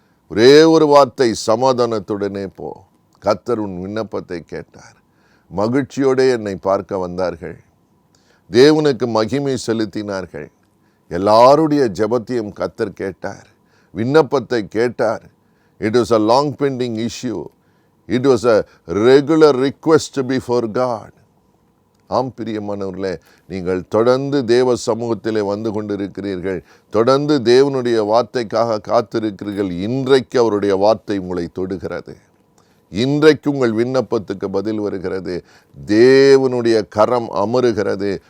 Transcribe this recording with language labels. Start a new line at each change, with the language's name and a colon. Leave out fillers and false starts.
Tamil: ஒரே ஒரு வார்த்தை, சமாதானத்துடனே போ. கர்த்தர் உன் விண்ணப்பத்தை கேட்டார். மகிழ்ச்சியோடு என்னை பார்க்க வந்தார்கள். தேவனுக்கு மகிமை செலுத்தினார்கள். எல்லாருடைய ஜெபத்தையும் கர்த்தர் கேட்டார், விண்ணப்பத்தை கேட்டார்.
English: It was a long pending issue. It was a regular request before God.
Tamil: ஆம் பிரியமானவர்களே, நீங்கள் தொடர்ந்து தேவ சமூகத்திலே வந்து கொண்டிருக்கிறீர்கள். தொடர்ந்து தேவனுடைய வார்த்தைக்காக காத்திருக்கிறீர்கள். இன்றைக்கு அவருடைய வார்த்தை உங்களை தொடுகிறது. இன்றைக்கு உங்கள் விண்ணப்பத்துக்கு பதில் வருகிறது. தேவனுடைய கரம் அமருகிறது.